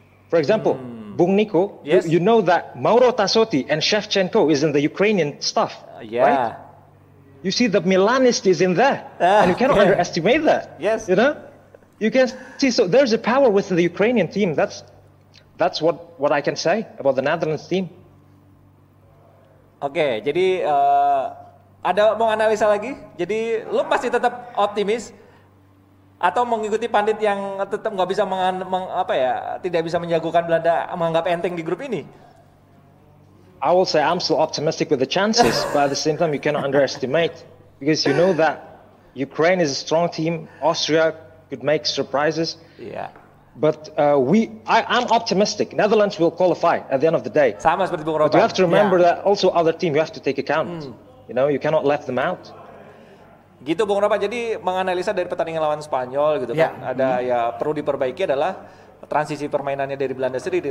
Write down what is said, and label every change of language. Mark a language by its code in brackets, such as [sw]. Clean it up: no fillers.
[en] For example, Bung Nico, you know that Mauro Tassotti and Shevchenko is in the Ukrainian staff, right? You see the Milanist is in there, and you cannot underestimate that. Yes. You know? You can see, so there's a power within the Ukrainian team. That's what I can say about the Netherlands team. [id] Oke, jadi ada mau analisa lagi? Jadi lu masih tetap optimis atau mengikuti pandit yang tetap nggak bisa tidak bisa menjagokan Belanda menganggap enteng di grup ini? [en] I will say I'm still optimistic with the chances, but at the same time you cannot underestimate because you know that Ukraine is a strong team. Austria could make surprises. Yeah. But I'm optimistic. Netherlands will qualify at the end of the day. [id] Sama seperti Bung Ropan. [en] But you have to remember that also other team you have to take account. You know, you cannot let them out. [id] Gitu Bung Ropan. Jadi menganalisa dari pertandingan lawan Spanyol gitu kan. Ada perlu diperbaiki adalah transisi permainannya dari Belanda sendiri.